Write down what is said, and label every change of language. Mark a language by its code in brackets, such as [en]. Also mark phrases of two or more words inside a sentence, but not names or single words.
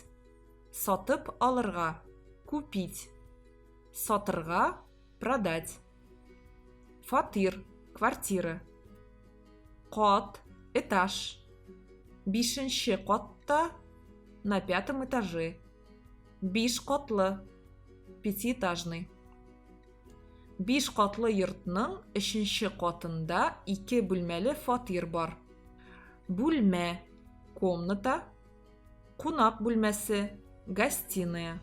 [tt] Сатып алырға, купить. Сатырға, продать. Фатир, квартира. Кот, этаж. Бишінші котта, [ru] на 5-м этаже. [tt] Биш котлы, 5-этажный. Биш котлы йортның 3-ші котында 2 бүлмәле фатир бар. Бүлмә, комната. Кунак бүлмәсе, гостиная.